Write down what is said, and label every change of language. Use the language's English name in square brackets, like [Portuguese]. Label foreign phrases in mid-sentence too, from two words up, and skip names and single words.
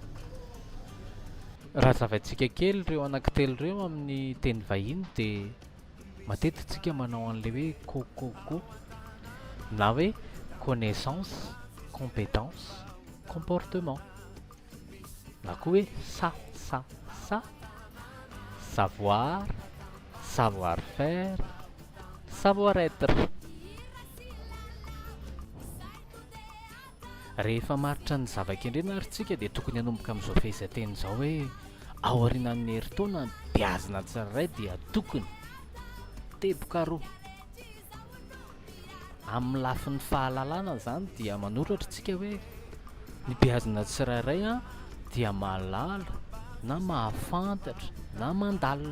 [Malagasy] Raha zavaintsika kely ireo anankitelo ireo amin'ny teny vahiny dia matetika tsika manao an'ilay hoe kokoko na hoe [French] connaissance, compétence, comportement, [Malagasy] na koa hoe [French] sa, savoir, savoir faire, savoir être. [Malagasy] Rehefa maritra ny zava-kendrena ary tsika dia tokony hanomboka amin'izao fehezanteny izao hoe ao aorianan'ny herintaona ny beazina tsirairay dia tokony teboka roa. Amin'ny lafin'ny fahalalana zany dia manoratra tsika hoe ny beazina tsirairay dia mahalala na mahafantatra na mandalina.